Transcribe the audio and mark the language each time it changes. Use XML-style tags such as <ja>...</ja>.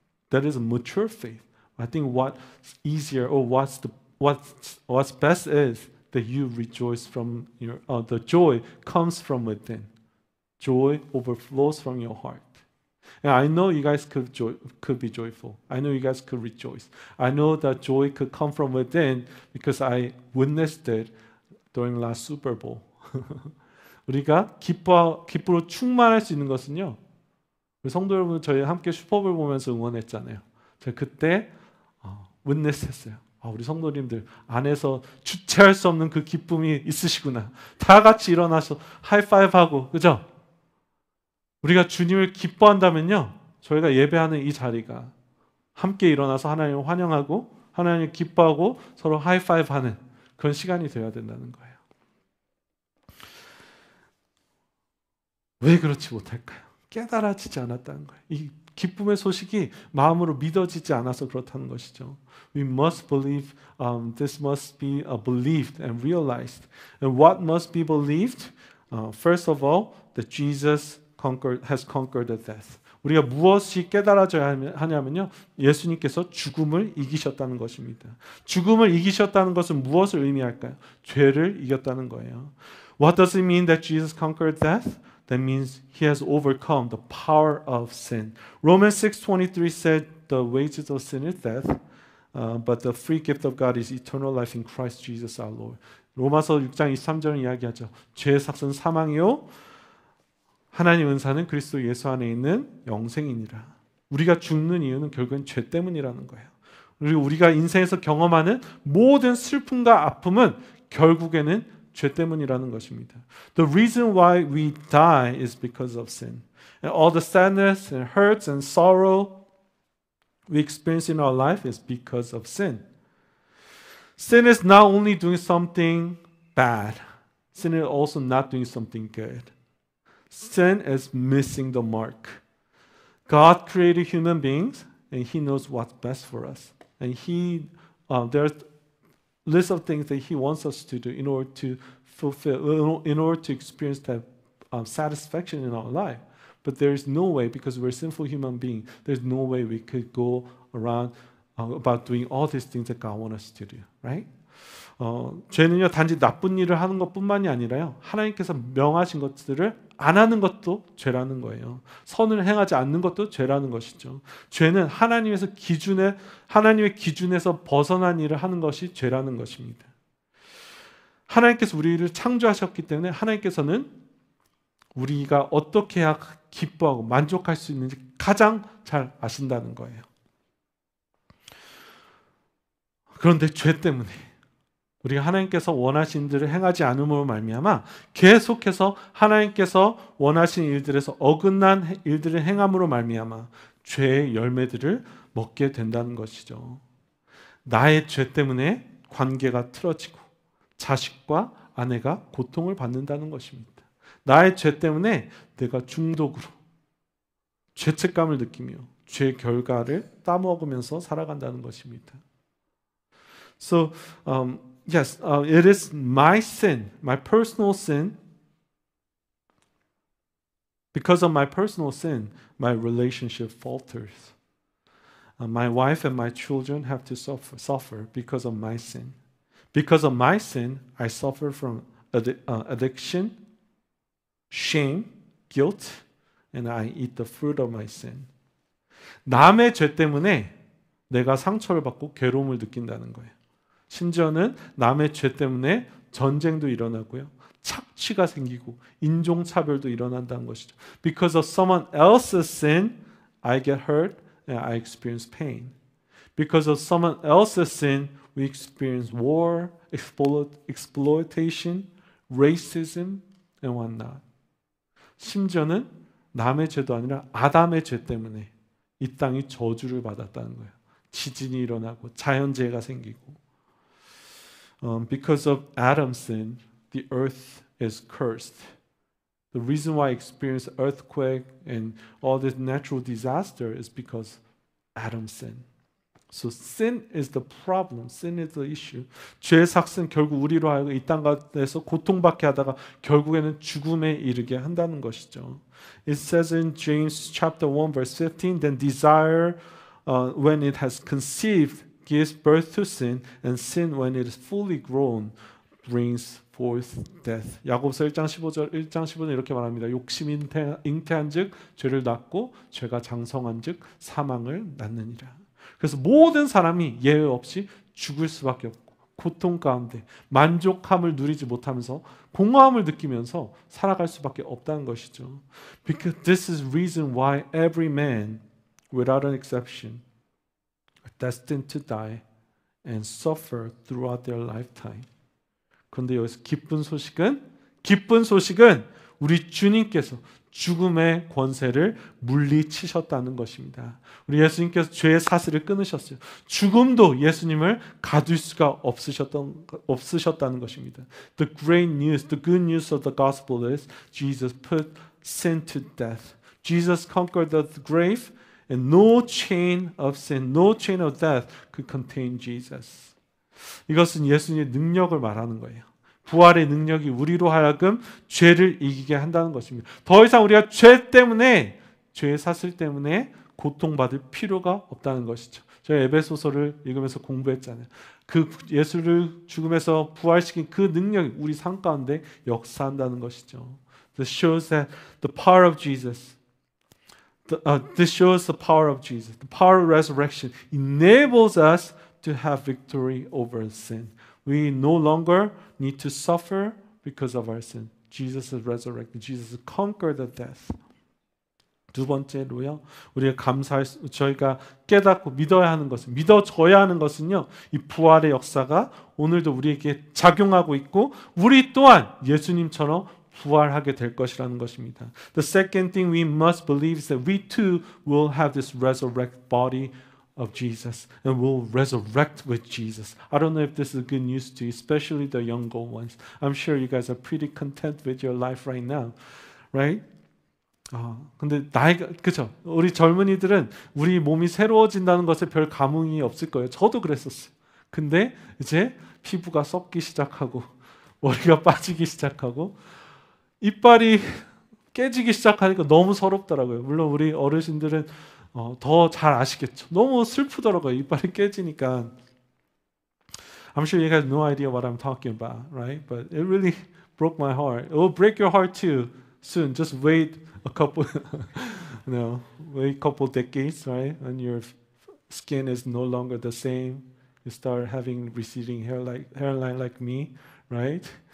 <en>That is a mature faith. I think what's easier or what's best is that you rejoice from the joy comes from within. Joy overflows from your heart. And I know you guys could be joyful. I know you guys could rejoice. I know that joy could come from within because I witnessed it during last Super Bowl.</en> <ko>우리가 기쁨으로 충만할 수 있는 것은요, 우리 성도 여러분, 저희 함께 슈퍼볼 보면서 응원했잖아요. 제가 그때 witness했어요. 우리 성도님들 안에서 주체할 수 없는 그 기쁨이 있으시구나. 다 같이 일어나서 하이파이브하고, 그죠? 우리가 주님을 기뻐한다면요, 저희가 예배하는 이 자리가 함께 일어나서 하나님을 환영하고 하나님을 기뻐하고 서로 하이파이브하는 그런 시간이 되어야 된다는 거예요. 왜 그렇지 못할까요? 깨달아지지 않았다는 거예요. 이 기쁨의 소식이 마음으로 믿어지지 않아서 그렇다는 것이죠.</ko> <en>We must believe, this must be believed and realized. And what must be believed? First of all, that Jesus has conquered the death.</en> <ko>우리가 무엇이 깨달아져야 하냐면요, 예수님께서 죽음을 이기셨다는 것입니다. 죽음을 이기셨다는 것은 무엇을 의미할까요? 죄를 이겼다는 거예요.</ko> <en>What does it mean that Jesus conquered death? That means he has overcome the power of sin. Romans 6:23 said, "The wages of sin is death, but the free gift of God is eternal life in Christ Jesus our Lord."</en> <ko>로마서 6장 23절은 이야기하죠. 죄의 삭은 사망이요, 하나님 은사는 그리스도 예수 안에 있는 영생이니라. 우리가 죽는 이유는 결국엔 죄 때문이라는 거예요. 그리고 우리가 인생에서 경험하는 모든 슬픔과 아픔은 결국에는 죄 때문이라는 것입니다.</ko> <en>The reason why we die is because of sin. And all the sadness and hurts and sorrow we experience in our life is because of sin. Sin is not only doing something bad. Sin is also not doing something good. Sin is missing the mark. God created human beings and He knows what's best for us. And there's list of things that He wants us to do in order to fulfill, in order to experience that satisfaction in our life. But there is no way, because we're sinful human beings, there's no way we could go around about doing all these things that God wants us to do, right?</en> <ko>죄는요, 단지 나쁜 일을 하는 것뿐만이 아니라요, 하나님께서 명하신 것들을 안 하는 것도 죄라는 거예요. 선을 행하지 않는 것도 죄라는 것이죠. 죄는 하나님의 기준에서 벗어난 일을 하는 것이 죄라는 것입니다. 하나님께서 우리를 창조하셨기 때문에 하나님께서는 우리가 어떻게 해야 기뻐하고 만족할 수 있는지 가장 잘 아신다는 거예요. 그런데 죄 때문에 우리가 하나님께서 원하신 일을 행하지 않음으로 말미암아 계속해서 하나님께서 원하신 일들에서 어긋난 일들을 행함으로 말미암아 죄의 열매들을 먹게 된다는 것이죠. 나의 죄 때문에 관계가 틀어지고 자식과 아내가 고통을 받는다는 것입니다. 나의 죄 때문에 내가 중독으로 죄책감을 느끼며 죄 결과를 따먹으면서 살아간다는 것입니다.</ko> <en>So, yes, it is my sin, my personal sin. Because of my personal sin, my relationship falters. My wife and my children have to suffer because of my sin. Because of my sin, I suffer from addiction, shame, guilt, and I eat the fruit of my sin.</en> <ko>남의 죄 때문에 내가 상처를 받고 괴로움을 느낀다는 거예요. 심지어는 남의 죄 때문에 전쟁도 일어나고요, 착취가 생기고 인종차별도 일어난다는 것이죠.</ko> <en>Because of someone else's sin, I get hurt and I experience pain. Because of someone else's sin, we experience war, exploitation, racism, and whatnot.</en> <ko>심지어는 남의 죄도 아니라 아담의 죄 때문에 이 땅이 저주를 받았다는 거예요. 지진이 일어나고 자연재해가 생기고.</ko> <en>Because of Adam's sin, the earth is cursed. The reason why I experience earthquake and all this natural disaster is because Adam's sin. So sin is the problem. Sin is the issue.</en> <ko>죄의 삭은 결국 우리로 하여금 이 땅 가운데서 고통받게 하다가 결국에는 죽음에 이르게 한다는 것이죠.</ko> <en>It says in James chapter 1 verse 15, then desire when it has conceived gives birth to sin, and sin when it is fully grown brings forth death.</en> <ko>야고보서 1장 15절 이렇게 말합니다. 욕심이 잉태한즉 죄를 낳고 죄가 장성한즉 사망을 낳느니라. 그래서 모든 사람이 예외 없이 죽을 수밖에 없고 고통 가운데 만족함을 누리지 못하면서 공허함을 느끼면서 살아갈 수밖에 없다는 것이죠.</ko> <en>Because this is reason why every man, without an exception, are destined to die and suffer throughout their lifetime.</en> <ko>그런데 여기서 기쁜 소식은 우리 주님께서 죽음의 권세를 물리치셨다는 것입니다. 우리 예수님께서 죄의 사슬을 끊으셨어요. 죽음도 예수님을 가둘 수가 없으셨다는 것입니다.</ko> <en>The great news, the good news of the gospel is Jesus put sin to death. Jesus conquered the grave and no chain of sin, no chain of death could contain Jesus.</en> <ko>이것은 예수님의 능력을 말하는 거예요. 부활의 능력이 우리로 하여금 죄를 이기게 한다는 것입니다. 더 이상 우리가 죄 때문에, 죄의 사슬 때문에 고통받을 필요가 없다는 것이죠. 저희 에베소서를 읽으면서 공부했잖아요. 그 예수를 죽음에서 부활시킨 그 능력이 우리 삶 가운데 역사한다는 것이죠.</ko> <en>This shows that the power of Jesus, this shows the power of Jesus. The power of resurrection enables us to have victory over sin. We no longer need to suffer because of our sin. Jesus is resurrected. Jesus conquered the death.</en> <ko>두 번째로요, 우리가 저희가 깨닫고 믿어야 하는 것은, 믿어져야 하는 것은요, 이 부활의 역사가 오늘도 우리에게 작용하고 있고, 우리 또한 예수님처럼 부활하게 될 것이라는 것입니다.</ko> <en>The second thing we must believe is that we too will have this resurrected body of Jesus and will resurrect with Jesus. I don't know if this is good news to you, especially the younger ones. I'm sure you guys are pretty content with your life right now, right?</en> <ko>근데 나이가, 그죠? 우리 젊은이들은 우리 몸이 새로워진다는 것에 별 감흥이 없을 거예요. 저도 그랬었어요. 근데 이제 피부가 썩기 시작하고 머리가 빠지기 시작하고 이빨이 깨지기 시작하니까 너무 서럽더라고요. 물론 우리 어르신들은 더 잘 아시겠죠. 너무 슬프더라고요. 이빨이 깨지니까.</ko> <en>I'm sure you guys have no idea what I'm talking about, right? But it really broke my heart. It will break your heart too soon. Just wait a couple, wait a couple decades, right? When your skin is no longer the same, you start having receding hairline like me, right?</en>